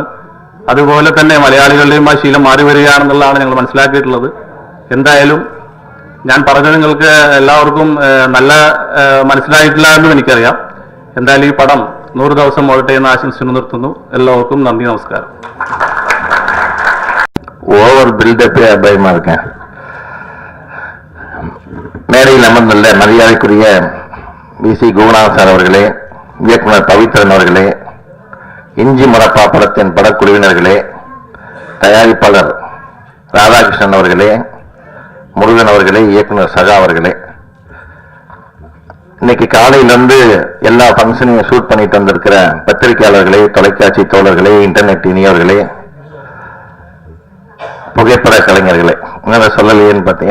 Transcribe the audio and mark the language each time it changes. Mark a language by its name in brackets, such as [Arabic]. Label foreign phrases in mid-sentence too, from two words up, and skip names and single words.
[Malayalam] അതുപോലെ തന്നെ മലയാളികളുടെയും ആ ശീലം മാറി വരികയാണെന്നുള്ളതാണ് ഞങ്ങൾ മനസ്സിലാക്കിയിട്ടുള്ളത്. എന്തായാലും ഞാൻ പറഞ്ഞത് നിങ്ങൾക്ക് എല്ലാവർക്കും നല്ല മനസ്സിലായിട്ടില്ല എന്നും എനിക്കറിയാം. എന്തായാലും ഈ പടം 100 ദിവസം ഓടട്ടെ എന്ന് ആശംസിച്ചു നിർത്തുന്നു. എല്ലാവർക്കും നന്ദി, നമസ്കാരം. [English] over buildup [Tamil] பயமா இருக்கேன். மேடையில் அமர்ந்துள்ள மரியாதைக்குரிய வி.சி. குருநாதன் சார் அவர்களே, இயக்குனர் பவித்ரன் அவர்களே, இஞ்சி மரப்பா படத்தின் படக்குழுவினர்களே, தயாரிப்பாளர் ராதாகிருஷ்ணன் அவர்களே, முருகன் அவர்களே, இயக்குனர் சகா அவர்களே, இன்னைக்கு காலையிலிருந்து எல்லா ஃபங்க்ஷனையும் ஷூட் பண்ணிட்டு வந்திருக்கிற பத்திரிகையாளர்களே, தொலைக்காட்சி தோழர்களே, இன்டர்நெட் இனியவர்களே, புகைப்பட கலைஞர்களே, என்ன சொல்லலையேன்னு பார்த்தேன்.